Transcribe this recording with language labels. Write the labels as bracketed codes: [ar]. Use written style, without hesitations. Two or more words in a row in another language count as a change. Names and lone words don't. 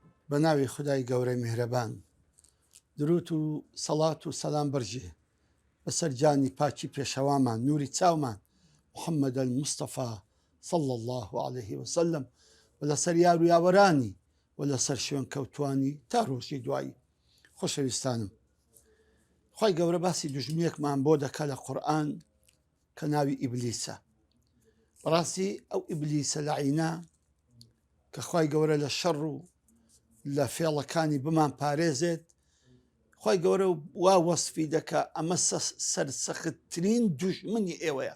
[ckb] بەناوی خدای گەورەی میهرەبان، دروت و سەڵات و سەلام بەرژێ بەسەر جانی پاکی پێشەوامان، نوری چاومان محەممەد المستەفا [ar] صلى الله عليه وسلم، [ckb] و لەسەر یار و یاوەرانی و لەسەر شوێن کەوتوانی تا ڕۆژی دوایی. خۆشەویستانم، خی گەورە باسی دوژمنیەکمان بۆ دەکا لە قورئان کە ناوی ئیبلیسە. بەڕاستی ئەو ئیبلیسە لەعینە کە خی گەورە لە شەڕ و لە فێڵەکانی بمان پارێزێت، خی گەورە وا وەسفی دەکا ئەمە سەرسەختترین دوژمنی ئێوەیە.